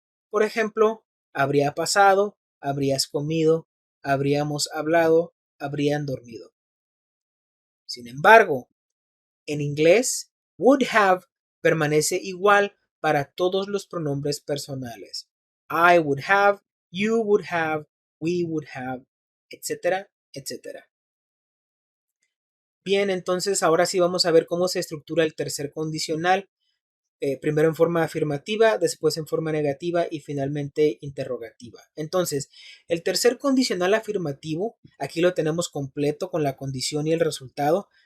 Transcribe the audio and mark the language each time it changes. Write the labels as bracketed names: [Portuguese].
[Spanish] Por ejemplo, habría pasado, habrías comido, habríamos hablado, habrían dormido. Sin embargo, en inglés, would have permanece igual para todos los pronombres personales. [English] I would have, you would have, we would have, etcétera, etcétera. [Spanish] Bien, entonces ahora sí vamos a ver cómo se estructura el tercer condicional. Primero en forma afirmativa, después en forma negativa y finalmente interrogativa. Entonces, el tercer condicional afirmativo, aquí lo tenemos completo con la condición y el resultado.